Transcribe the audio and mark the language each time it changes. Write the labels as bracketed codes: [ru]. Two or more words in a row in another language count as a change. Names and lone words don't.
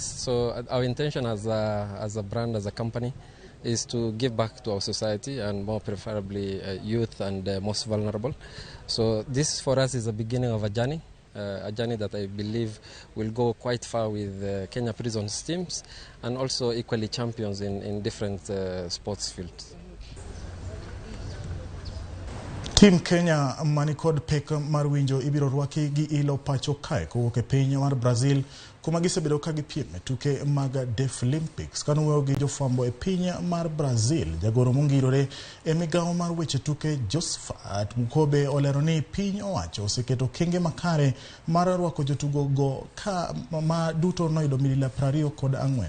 [en] So our intention as a brand, as a company, is to give back to our society and more preferably youth and most vulnerable. So this for us is the beginning of a journey that I believe will go quite far with Kenya Prisons teams and also equally champions in different sports fields. [luo] Team Kenya manikod pek mar winjo ibiro rwaki gi ilo pacho kae kowuok e piny mar Brazil kuma gisebedo ka gipiem e tuke mag Deaflympics. Kanuoyo gi jofwambo e piny mar Brazil, jagoro mongirore e migawo mar weche tuke Josephat Mukobe olero ni piny owacho oseketo kenge makare mar rwako jotugo go ka ma duto noyudo midila 24.